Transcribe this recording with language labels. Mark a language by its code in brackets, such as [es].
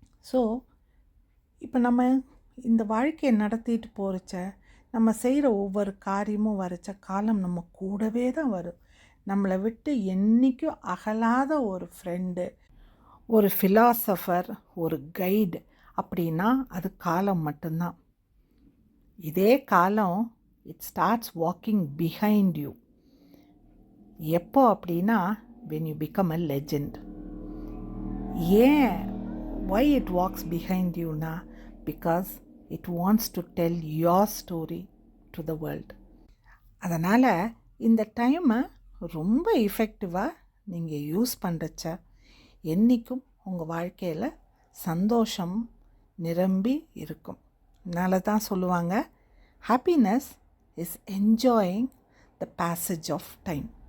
[ta] So இப்போ நம்ம இந்த வாழ்க்கையை நடத்திட்டு போகிறச்ச நம்ம செய்கிற ஒவ்வொரு காரியமும் வரைச்ச காலம் நம்ம கூடவே தான் வரும். நம்மளை விட்டு என்றைக்கும் அகலாத ஒரு ஃப்ரெண்டு, ஒரு ஃபிலாசபர், ஒரு கைடு அப்படின்னா அது காலம் மட்டும்தான். இதே காலம் [en] It starts walking behind you. [ta] எப்போ அப்படின்னா [en] when you become a legend. [ta] ஏன் [en] why it walks behind you na? Because it wants to tell your story to the world. [ta] அதனால் இந்த டைமை ரொம்ப எஃபெக்டிவாக நீங்கள் யூஸ் பண்ணுறச்ச என்றைக்கும் உங்கள் வாழ்க்கையில் சந்தோஷம் நிரம்பி இருக்கும். அதனால தான் சொல்லுவாங்க, [en] Happiness is enjoying the passage of time.